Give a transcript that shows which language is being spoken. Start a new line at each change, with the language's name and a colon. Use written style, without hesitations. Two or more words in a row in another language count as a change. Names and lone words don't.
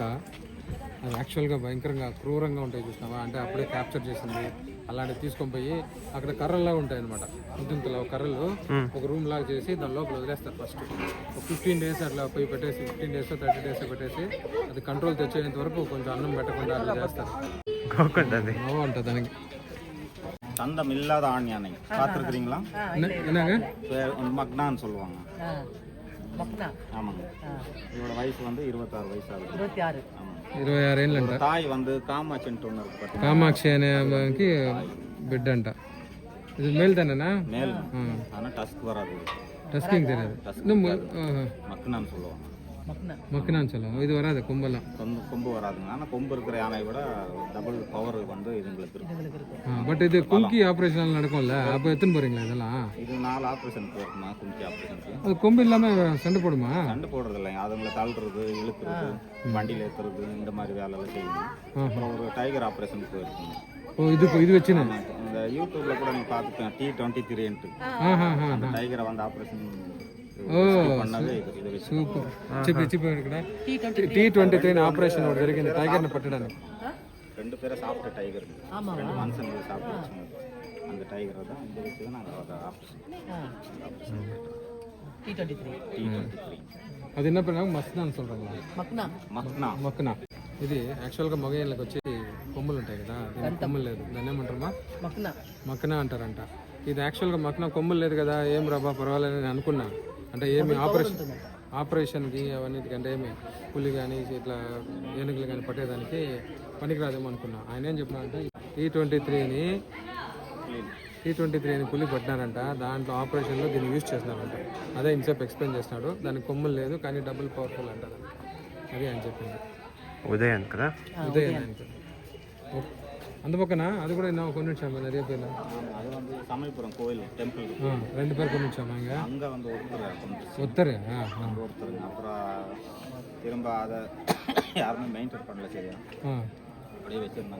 Telugu: అది యాక్చువల్గా భయంకరంగా క్రూరంగా ఉంటాయి చూసినావా, అంటే అప్పుడే క్యాప్చర్ చేసింది. అలాంటివి తీసుకొని పోయి అక్కడ కర్రల్లా ఉంటాయి అనమాట. ఇంతింతలో కర్రలు ఒక రూమ్ లాగా చేసి దాని లోపల వదిలేస్తారు. ఫస్ట్ ఒక 15 days అట్లా పోయి పెట్టేసి 15 days 30 days పెట్టేసి అది కంట్రోల్ తెచ్చేంత వరకు కొంచెం అన్నం పెట్టకుండా అట్లా చేస్తారు. బాగుంటుంది దానికి.
Tamil: தந்தம் இல்லாத ஆண் யானை பார்த்துருக்குறீங்களா? என்னங்க மக்னான்னு சொல்லுவாங்க. மக்னா. ஆமாங்க. இதோட வயசு வந்து 26 வயசு ஆகுது. 26.
Telugu: 26 ఏళ్ళంట.
Tamil: தாய் வந்து కామాక్షి ஒன்று இருக்கு பார்த்தீங்களா?
Telugu: కామాక్షి అనే అమ్మకి బిడ్డ అంట. ఇది మేల్ தானேనా?
Tamil: மேல். ஆனால் டஸ்க் வராது. டஸ்கிங் தெரியாது. மக்னான்னு சொல்லுவாங்க. மக்னான்னு சொல்லுவாங்க. இது வராது கொம்பெல்லாம். கொம்பு வராதுங்க. ஆனால் கொம்பு இருக்கிற யானை விட
English: double power
Tamil: வந்து இதுங்களுக்கு இருக்கு. பட் இது கும்கி ஆப்ரேஷன் நடக்கும்ல, அப்போ எத்தனை போறீங்களா இதெல்லாம்? இது 4 ஆப்ரேஷன் போயிருக்குமா கும்கி ஆப்ரேஷனுக்கு. அது கொம்பு இல்லாம சண்டை போடுமா? சண்டை போடுறது இல்லைங்க, அதுங்களை தள்ளுறது இழுக்கிறது வண்டியில் ஏற்றுறது இந்த மாதிரி வேலையெல்லாம் செய்யணும். அப்புறம் ஒரு
English: tiger operation
Tamil: போயிருக்குங்க. ஓ இது வச்சுனா இந்த யூடியூப்ல கூட நீங்க பார்த்துக்கலாம் T23 அந்த டைகரை வந்து ஆப்ரேஷன் பண்ணவே இது வச்சு.
Telugu: సూపర్. చెప్పి ఇక్కడ T23 ఆపరేషన్ ఒకటి జరిగింది టైగర్ని పట్టడానికి.
Tamil: 2 பேரை சாப்பிட்ட டைகர், 2 மனுஷங்க சாப்பிட்டு அந்த டைகரை தான் இந்த வச்சு தான் நாங்கள் ஆப்ரேஷன் T23 అది என்ன பண்ணாங்க మస్నాன்னு சொல்றாங்களா? మక్నా.
Telugu: ఇది యాక్చువల్గా మగ ఏళ్ళకి వచ్చి కొమ్ములు ఉంటాయి కదా, దీనికి కొమ్ములు లేదు, దాన్ని ఏమంటారమ్మా? మక్నా అంటారంట. ఇది యాక్చువల్గా మక్నా కొమ్ములు లేదు కదా, ఏం రాబా పర్వాలేదు అని అనుకున్నా. అంటే ఏమి ఆపరేషన్కి అవన్నిటికి అంటే ఏమి పులి కానీ ఇట్లా ఏనుగులు కానీ పట్టేదానికి పనికిరాదేమో అనుకున్నా. ఆయన ఏం చెప్పినా అంటే T23 పులి పట్టినారంట, దాంట్లో ఆపరేషన్లో దీన్ని యూజ్ చేస్తున్నారంట. అదే ఇన్సేపు ఎక్స్ప్లెయిన్ చేస్తున్నాడు. దానికి కొమ్ములు లేదు కానీ
English: double powerful
Telugu: అంటారు. అది ఆయన చెప్పింది. ఉదయం కదా,
Tamil: ఉదయం அந்த பக்கம்னா அது கூட என்ன கொண்டு வச்சாங்க நிறைய பேர். அது வந்து சமயபுரம் கோயில் டெம்பிள் 2 பேர் கொண்டு வச்சாங்க. அங்கே வந்து ஒருத்தர் ஒருத்தருங்க. அப்புறம் திரும்ப அதை யாருமே மெயின்டைன் பண்ணல சரியா, அப்படியே வச்சுருந்தாங்க.